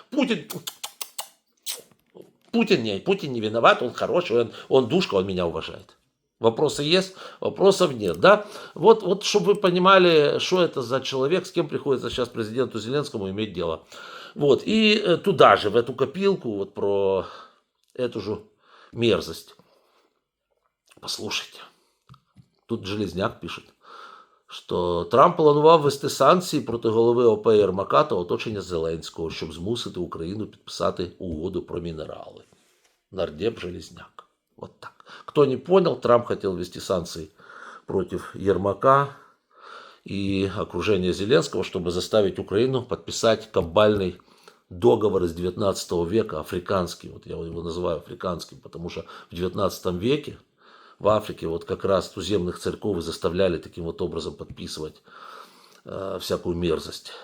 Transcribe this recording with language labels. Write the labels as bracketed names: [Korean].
[Russian] Путин не виноват, он хороший, он душка, он меня уважает. Вопросы есть, вопросов нет, да? Вот, чтобы вы понимали, что это за человек, с кем приходится сейчас президенту Зеленскому иметь дело. Вот, и туда же, в эту копилку, вот про эту же мерзость. Послушайте, тут Железняк пишет, [Ukrainian] що Трамп планував ввести санкції проти голови ОП Єрмака та оточення Зеленського, щоб змусити Україну підписати угоду про мінерали. [Russian] Нардеп Железняк. Вот так. Кто не понял, Трамп хотел ввести санкции против Ермака и окружения Зеленского, чтобы заставить Украину подписать кабальный договор из 19 века, африканский. Вот я его называю африканским, потому что в 19 веке в Африке вот как раз туземных церков заставляли таким вот образом подписывать всякую мерзость.